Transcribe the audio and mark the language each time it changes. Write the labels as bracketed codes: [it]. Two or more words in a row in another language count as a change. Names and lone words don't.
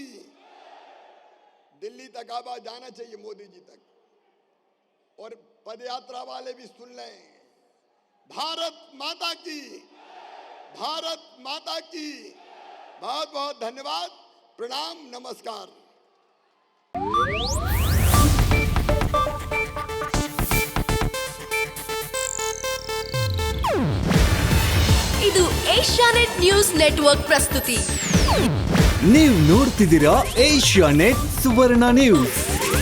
[hi] दिल्ली तक आवाज जाना चाहिए, मोदी जी तक, और पदयात्रा वाले भी सुन लें, भारत माता की, भारत माता की। बहुत बहुत धन्यवाद, प्रणाम, नमस्कार। [kn] ಇದು ಏಷ್ಯಾನೆಟ್ ನ್ಯೂಸ್ ನೆಟ್ವರ್ಕ್ ಪ್ರಸ್ತುತಿ. ನೀವು ನೋಡ್ತಿದ್ದೀರಾ ಏಷ್ಯಾನೆಟ್ ಸುವರ್ಣ ನ್ಯೂಸ್.